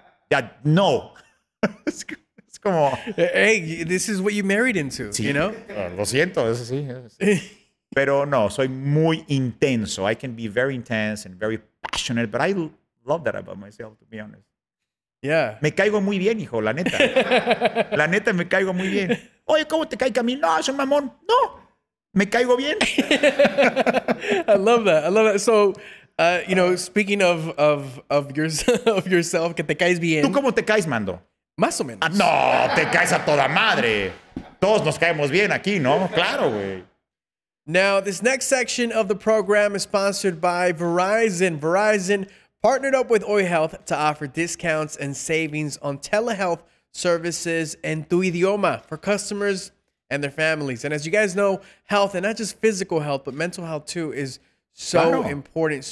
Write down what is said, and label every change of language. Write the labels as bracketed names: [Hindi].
[English] Yeah, no. It's come on. Hey, this is what you married into, [Spanish] sí. [English] You know? [Spanish] Lo siento, eso sí. Pero no, soy muy intenso. [English] I can be very intense and very passionate, but I love that about myself, to be honest. Yeah. [Spanish] Me caigo muy bien, hijo, la neta. La neta, me caigo muy bien. Oye, ¿cómo te cae Camil? No, es un mamón. No, me caigo bien. [English] I love that. So, speaking of yourself, [Spanish] que te caes bien. ¿Tú cómo te caes, Mando? Más o menos. No, te caes a toda madre. Todos nos caemos bien aquí, ¿no? Claro, güey. [English] Now, this next section of the program is sponsored by Verizon. Verizon partnered up with Oi Health to offer discounts and savings on telehealth services [Spanish] en tu idioma [English] for customers and their families. And as you guys know, health, and not just physical health, but mental health too, is so important.